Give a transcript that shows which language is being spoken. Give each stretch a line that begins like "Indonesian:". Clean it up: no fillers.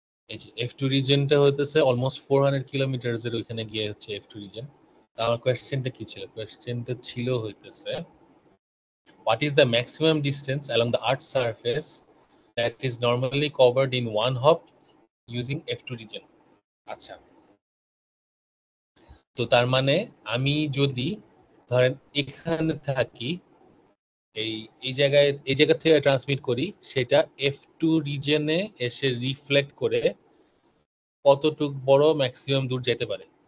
Bangla: এই যে F2 রিজনটা হইতেছে অলমোস্ট 400 কিলোমিটারস এর ওইখানে গিয়ে হচ্ছে F2 রিজন। তো আমার কোশ্চেনটা কি ছিল? কোশ্চেনটা ছিল হইতেছে
English: what is the maximum distance along the Earth's surface that is normally covered in one hop using F2 region?
Bangla: আচ্ছা, তো তার মানে আমি যদি ধরেন এখানে থাকি, এই এই জায়গা থেকে ট্রান্সমিট করি, সেটা F2 রিজনে এসে রিফ্লেক্ট করে কতটুক বড় ম্যাক্সিমাম দূর যেতে পারে।